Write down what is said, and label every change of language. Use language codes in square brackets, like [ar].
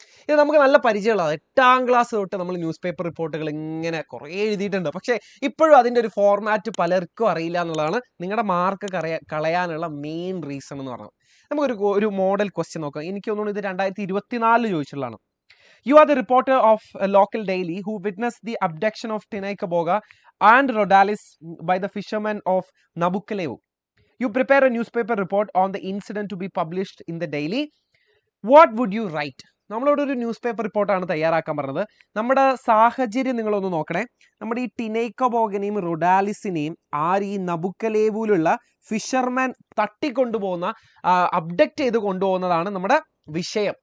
[ml] ഇത് നമുക്ക് നല്ല പരിചയമുള്ളതാണ്. 8ാം ക്ലാസ് തൊട്ട് നമ്മൾ ന്യൂസ് പേപ്പർ റിപ്പോർട്ടുകൾ ഇങ്ങനെ കുറേ എഴുതിയിട്ടുണ്ട്. പക്ഷേ ഇപ്പോഴും അതിൻ്റെ ഒരു ഫോർമാറ്റ് പലർക്കും അറിയില്ല എന്നുള്ളതാണ് നിങ്ങളുടെ മാർക്ക് കളയാനുള്ള മെയിൻ റീസൺ എന്ന് പറഞ്ഞത്. നമുക്കൊരു മോഡൽ ക്വസ്റ്റ്യൻ നോക്കാം. എനിക്ക് തോന്നുന്നു ഇത് 2024 ചോദിച്ചിട്ടുള്ളതാണ്. [en] You are the reporter of a local daily who witnessed the abduction of Tinay Kaboga and Rhodalis by the fishermen of Nabucalevu. You prepare a newspaper report on the incident to be published in the daily. What would you write? [ml] നമ്മളോട് ഒരു news paper റിപ്പോർട്ടാണ് തയ്യാറാക്കാൻ പറഞ്ഞത്. നമ്മുടെ സാഹചര്യം നിങ്ങളൊന്ന് നോക്കണേ. നമ്മുടെ ഈ ടിനൈക്കബോഗനെയും റൊഡാലിസിനെയും ഈ നബുക്കലേവുലുള്ള ഫിഷർമാൻ തട്ടിക്കൊണ്ടുപോകുന്ന അബ്ഡക്റ്റ് ചെയ്ത് കൊണ്ടുപോകുന്നതാണ് നമ്മുടെ വിഷയം.